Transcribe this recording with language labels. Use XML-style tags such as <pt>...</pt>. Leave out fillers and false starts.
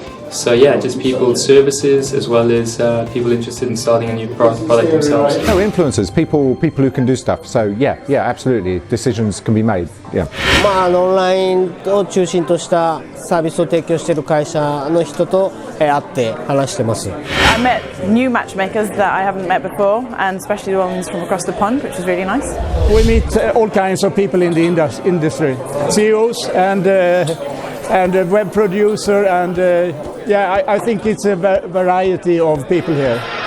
<en>So yeah, just people's services as well as people interested in starting a new product themselves. No, influencers, people who can do stuff. So yeah, absolutely, decisions can be made. Yeah.</en> <ja>オンラインを中心としたサービスを提供している会社の人と会って話してます。</ja> <en>I met new matchmakers that I haven't met before, and especially the ones from across the pond, which is really nice. We meet all kinds of people in the industry, CEOs and web producer, and I think it's a variety of people here.</en>